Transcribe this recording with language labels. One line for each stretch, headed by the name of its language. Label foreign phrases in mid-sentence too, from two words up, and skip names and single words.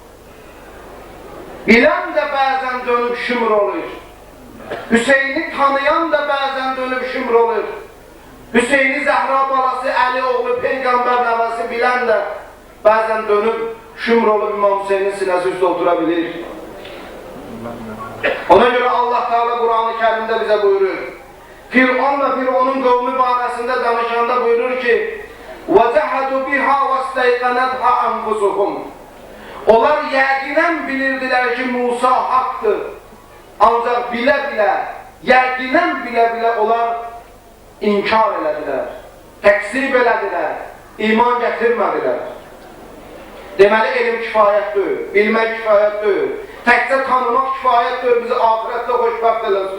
Azerbaijani: Bilən də bəzən dönüb şümr olur. Hüseyni tanıyan da bəzən dönüb şümr olur. Hüseyni Zəhra balası, Əli oğlu, Peyğəmbər nəvəsi bilən də bəzən dönüb şümr olub İmam Hüseynin sinəsi üstə otura bilir.
Turkish: Ona göre Allah Teala Kur'an-ı Kerim'de bize buyurur.
Azerbaijani: Firavun ve Firavun'un kavmi barəsində danışanda buyurur ki
Arabic: وَجَحَدُوا بِهَا وَاسْتَيْقَنَتْهَا أَنْفُسُهُمْ
Azerbaijani: Onlar yəqinən bilirdilər ki Musa haqqdır. Ancaq bilə-bilə, yəqinən bilə-bilə onlar inkar elədilər, təksib elədilər, iman gətirmədilər. Deməli, elm kifayətdir, bilmək kifayətdir, təkcə tanımaq kifayətdir, bizi ahirətdə xoşbəxt eləsin.